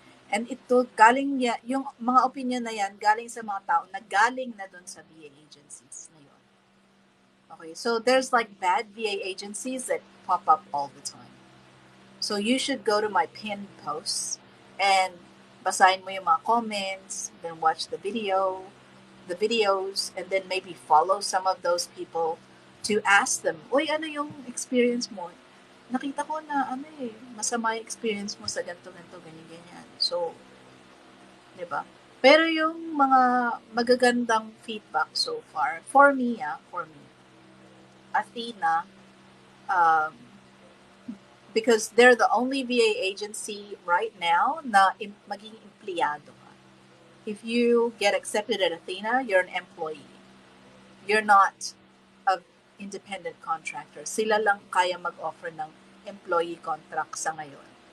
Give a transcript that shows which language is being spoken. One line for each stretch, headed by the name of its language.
Filipino: And ito, yung mga opinion na yan, galing sa mga tao na galing na doon sa VA agencies na yun.
English: Okay, so there's like bad VA agencies that pop up all the time. So you should go to my pinned posts and
Filipino: basahin mo yung mga
English: comments, then watch the videos, and then maybe follow some of those people to ask them,
Filipino: Uy, ano yung experience mo? Nakita ko na masama yung experience mo sa ganito, ganyan.
English: So, di ba?
Filipino: Pero yung mga magagandang
English: feedback so far, for me, Athena, um, because they're the only VA agency right now
Filipino: na maging empleyado ka.
English: If you get accepted at Athena, you're an employee. You're not an independent contractor.
Filipino: Sila lang kaya mag-offer ng employee contract sa ngayon.